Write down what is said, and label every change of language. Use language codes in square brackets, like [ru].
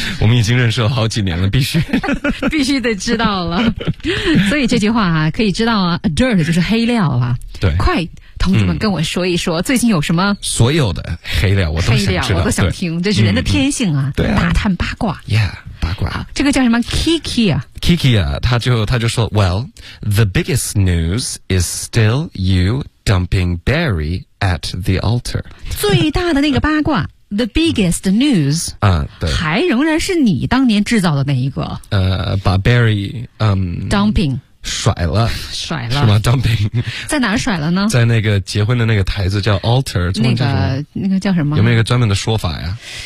[zh] 我们已经认识了好几年了，必须必须得知道了。所以这句话啊，可以知道啊 ，dirt 就是黑料啊。对，快。同志们跟我说一说最近有什么所有的黑料我都想知道黑料我都想听这是人的天性啊对啊大探八卦 yeah 八卦好这个叫什么 Kiki 啊 [en] Kiki [zh] 啊他就说 [en] Well the biggest news is still you dumping Barry at the altar [zh] 最大的那个八卦 [en] The biggest news [zh] 啊，对，还仍然是你当年制造的那一个把 Barry [en] dumping [zh] 甩了，甩了是吗 ？Dumping 在哪儿甩了呢？在那个结婚的那个台子叫 altar，那个叫什么？有没有一个专门的说法呀？